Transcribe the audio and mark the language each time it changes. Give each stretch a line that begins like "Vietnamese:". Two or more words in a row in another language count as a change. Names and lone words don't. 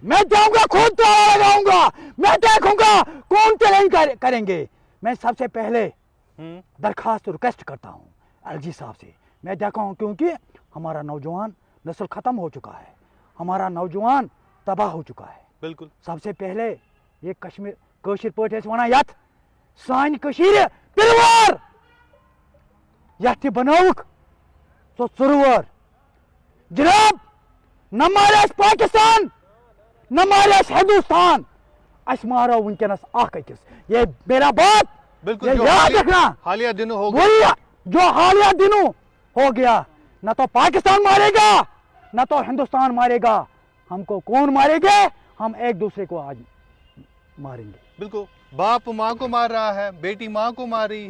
Hindi: मैं जाऊंगा, खुद ताला लगाऊंगा, मैं देखूंगा कौन चैलेंज करेंगे। मैं सबसे पहले दरखास्त रिक्वेस्ट करता हूं एलजी साहब से, मैं देखा हूं, क्योंकि हमारा नौजवान नस्ल खत्म हो चुका है, हमारा नौजवान तबाह हो चुका है। बिल्कुल, सबसे पहले ये
Kashmiri: कश्मीर कश्मीर पॉइंट वना यथ सान कश्मीर पिलवार यथ बनौक सो सुरवर जनाब, न मारेस पाकिस्तान न मारेस हिंदुस्तान, अस मारो वनकस अकिस।
Hindi: ये मेरा बात बिल्कुल, ये याद रखना। हालिया दिनों हो गया, जो हालिया दिनों हो गया, न तो पाकिस्तान मारेगा न तो हिंदुस्तान मारेगा, हमको कौन मारेंगे? हम एक दूसरे को आज मारेंगे। बिल्कुल, बाप माँ को मार रहा है, बेटी माँ को मार रही है,